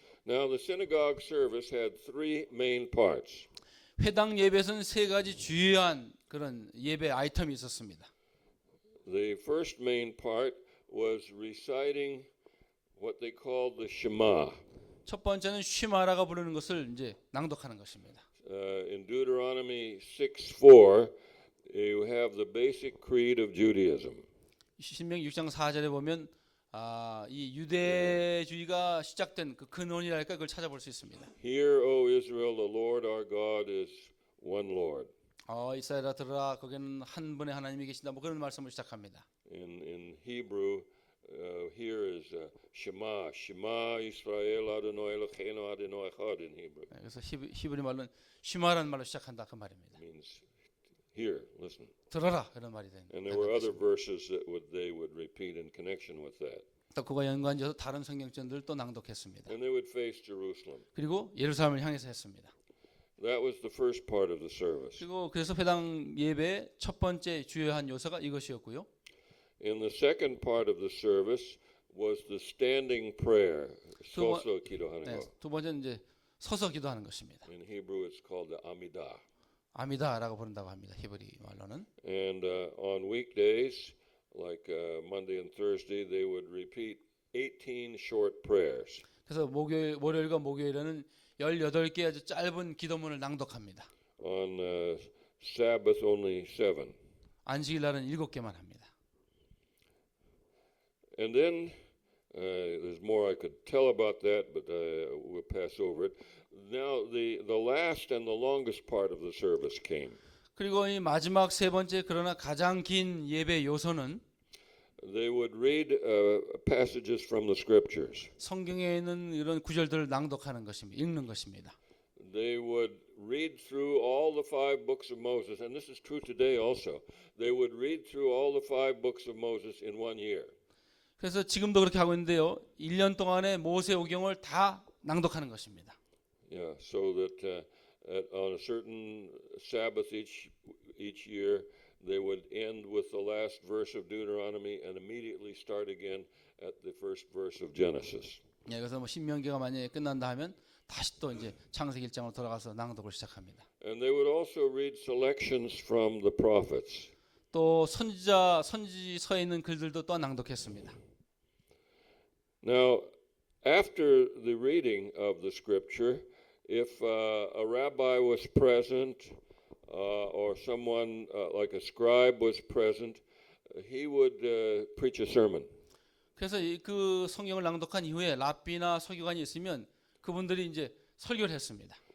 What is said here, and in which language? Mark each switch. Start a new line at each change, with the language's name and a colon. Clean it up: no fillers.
English: Now the synagogue service had three main parts.
Korean: 회당 예배에서는 세 가지 주요한 그런 예배 아이템이 있었습니다.
English: The first main part was reciting what they called the Shema.
Korean: 첫 번째는 쉬마라가 부르는 것을 이제 낭독하는 것입니다.
English: In Deuteronomy 6:4, you have the basic creed of Judaism.
Korean: 신명기 6장 4절에 보면 이 유대주의가 시작된 그 근원이랄까 그걸 찾아볼 수 있습니다.
English: Hear, O Israel, the Lord our God is one Lord.
Korean: 이스라엘아 들으라 거기는 한 분의 하나님이 계신다. 뭐 그런 말씀을 시작합니다.
English: In Hebrew, here is Shema,
Hebrew: Shema Israel Adonai Eloheinu Adonai Echad
English: in Hebrew.
Korean: 그래서 히브리 말로는 쉬마라는 말로 시작한다 그 말입니다.
English: Means hear, listen.
Korean: 들어라 그런 말이 되는.
English: And there were other verses that they would repeat in connection with that.
Korean: 또 그와 연관지어서 다른 성경전들을 또 낭독했습니다.
English: And they would face Jerusalem.
Korean: 그리고 예루살렘을 향해서 했습니다.
English: That was the first part of the service.
Korean: 그리고 그래서 회당 예배의 첫 번째 주요한 요소가 이것이었고요.
English: In the second part of the service was the standing prayer,
Korean: 서서 기도하는 거. 두 번째는 이제 서서 기도하는 것입니다.
English: In Hebrew, it's called the Amidah.
Korean: 아미다라고 부른다고 합니다. 히브리 말로는.
English: And on weekdays, like Monday and Thursday, they would repeat 18 short prayers.
Korean: 그래서 월요일과 목요일에는 18개 아주 짧은 기도문을 낭독합니다.
English: On Sabbath, only 7.
Korean: 안식일 날은 7개만 합니다.
English: And then there's more I could tell about that, but we'll pass over it. Now the last and the longest part of the service came.
Korean: 그리고 이 마지막 세 번째 그러나 가장 긴 예배 요소는
English: They would read passages from the scriptures.
Korean: 성경에 있는 이런 구절들을 낭독하는 것입니다. 읽는 것입니다.
English: They would read through all the 5 books of Moses, and this is true today also. They would read through all the 5 books of Moses in 1 year.
Korean: 그래서 지금도 그렇게 하고 있는데요. 1년 동안에 모세오경을 다 낭독하는 것입니다.
English: Yeah, so that on a certain Sabbath each year, they would end with the last verse of Deuteronomy and immediately start again at the first verse of Genesis.
Korean: 예, 그래서 뭐 신명기가 만약에 끝난다 하면 다시 또 이제 창세기 1장으로 돌아가서 낭독을 시작합니다.
English: And they would also read selections from the prophets.
Korean: 또 선지서에 있는 글들도 또 낭독했습니다.
English: Now, after the reading of the scripture, if a rabbi was present or someone like a scribe was present, he would preach a sermon.
Korean: 그래서 그 성경을 낭독한 이후에 랍비나 서기관이 있으면 그분들이 이제 설교를 했습니다.